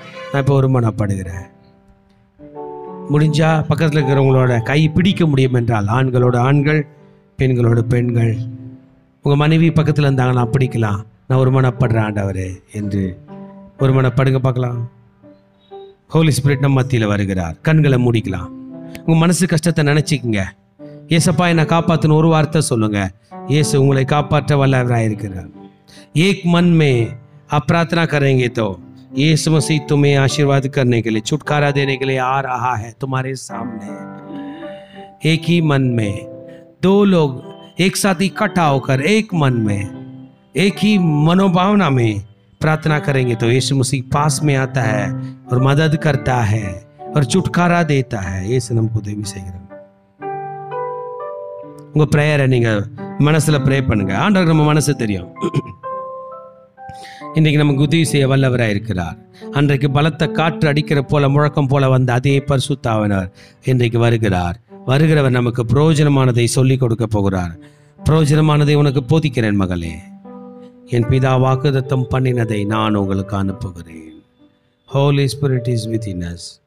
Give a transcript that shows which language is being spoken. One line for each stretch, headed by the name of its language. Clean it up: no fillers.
Tamil: நான் இப்போ ஒருமனப்படுகிறேன். முடிஞ்சா பக்கத்தில் இருக்கிறவங்களோட கை பிடிக்க முடியும் என்றால், ஆண்களோட ஆண்கள், பெண்களோட பெண்கள், உங்கள் மனைவி பக்கத்தில் இருந்தாங்கன்னா பிடிக்கலாம். நான் ஒருமனப்படுறேன் ஆண்டவரே என்று ஒருமனப்படுங்க பார்க்கலாம். ஹோலி ஸ்பிரிட் நம்ம மத்தியில் வருகிறார். கண்களை மூடிக்கலாம். உங்கள் மனசு கஷ்டத்தை நினச்சிக்கங்க. ஏசப்பா என்னை காப்பாற்றுன்னு ஒரு வார்த்தை சொல்லுங்க. இயேசு உங்களை காப்பாற்ற வல்லவராயிருக்கிறார்.
Hindi: एक मन में आप प्रार्थना करेंगे तो यीशु मसीह तुम्हें आशीर्वाद करने के लिए, छुटकारा देने के लिए आ रहा है तुम्हारे सामने. एक ही मन में दो लोग एक साथ इकट्ठा होकर एक मन में एक ही मनोभावना में प्रार्थना करेंगे तो यीशु मसीह पास में आता है और मदद करता है और छुटकारा देता है.
Tamil: यीशु நமக்கு உதவி செய்கிறார். உங்க பிரேயரை நீங்க மனசுல ப்ரே பண்ணுங்க. ஆண்டவருக்கு நம்ம மனசு தெரியும். இன்றைக்கு நமக்கு உதவி செய்ய வல்லவராக இருக்கிறார். அன்றைக்கு பலத்த காற்று அடிக்கிற போல முழக்கம் போல வந்த அதே பரிசுத்த ஆவியானவர் இன்றைக்கு வருகிறார். வருகிறவர் நமக்கு பிரயோஜனமானதை சொல்லிக் கொடுக்க போகிறார். பிரயோஜனமானதை உனக்கு போதிக்கிறேன் மகளே. என் பிதா வாக்குத்தத்தம் பண்ணினதை நான் உங்களுக்கு அனுப்புகிறேன்.
English: Holy Spirit is within us.